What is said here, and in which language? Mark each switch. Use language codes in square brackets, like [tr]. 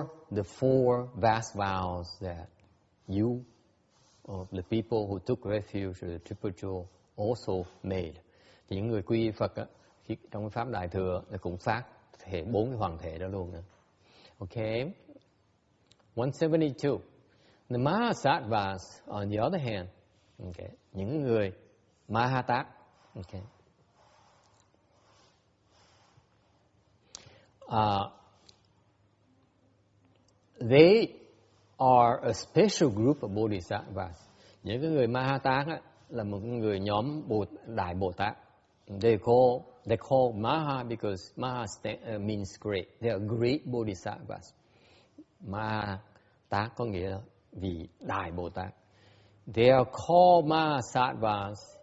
[en] The four vast vows that you, or the people who took refuge in the Triple Jewel, also made. [vi] Thì những người quy Phật trong cái pháp Đại thừa cũng phát thể 4 cái hoàng thể đó luôn. [en] Okay. 172. The Mahasattvas, on the other hand, okay, [vi] những người Mahatát, [en] okay. They are a special group of bodhisattvas. [vi] Những cái người Mahatát là một người nhóm Đại Bồ Tát. [en] They call Maha because Maha means great. They are great bodhisattvas. [vi] Mahatát có nghĩa là vị Đại Bồ Tát. [en] They are called Mahasattvas.